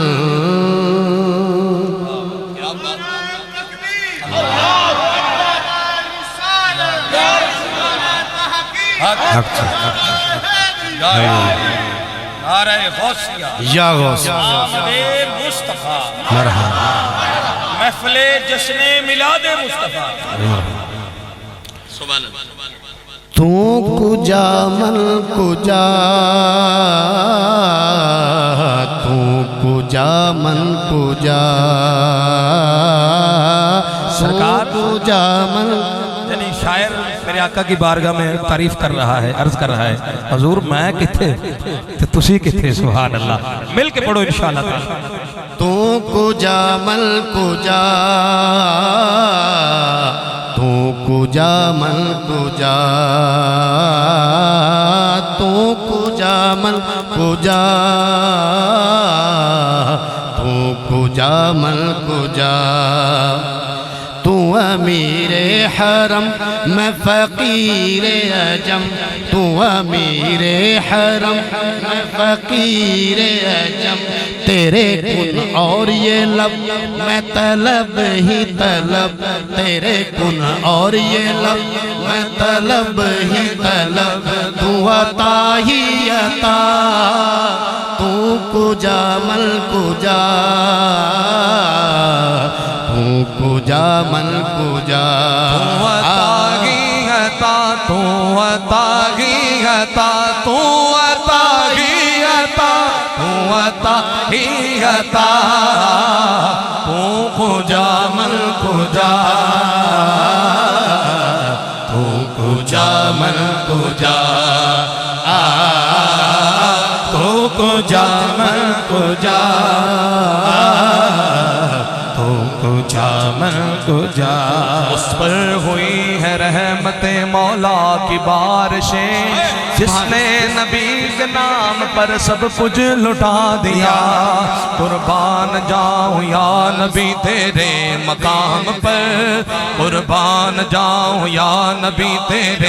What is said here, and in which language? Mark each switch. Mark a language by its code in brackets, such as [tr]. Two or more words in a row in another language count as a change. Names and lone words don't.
[ur] نعرہ غوثیہ یا غوث آمد مصطفیٰ مرحبا محفل جشن میلاد مصطفیٰ [ar] سبحان اللہ [fa] تو کجا من کجا تو کجا من کجا [ur] سرکار [fa] کجا من [ur] یعنی شاعر میرے آقا کی بارگاہ میں تعریف کر رہا ہے عرض کر رہا ہے حضور [pa] میں کتھے تو تسی کتھے [ar] سبحان اللہ [ur] مل کے پڑھو [ar] انشاءاللہ تعالی [fa] تو کجا من کجا تو کجا من کجا تو کجا من کجا تو کجا من کجا [ur] تو امیر حرم میں فقیر عجم تو امیر حرم میں فقیر عجم تیرے کن اور یہ لب میں طلب ہی طلب تیرے کن اور یہ لب میں طلب ہی طلب تو عطا ہی عطا [fa] تو کجا من کجا تو کجا من کجا [ur] تو عطا ہی عطا تو عطا ہی عطا تو عطا ہی عطا تو عطا ہی عطا [fa] تو کجا من کجا تو کجا من کجا تو کجا من کجا تو کجا من کجا [ur] اس پر ہوئی ہے رحمت مولا کی بارشیں جس نے نبی کے نام پر سب کچھ لٹا دیا قربان جاؤں یا نبی تیرے مقام پر قربان جاؤں یا نبی تیرے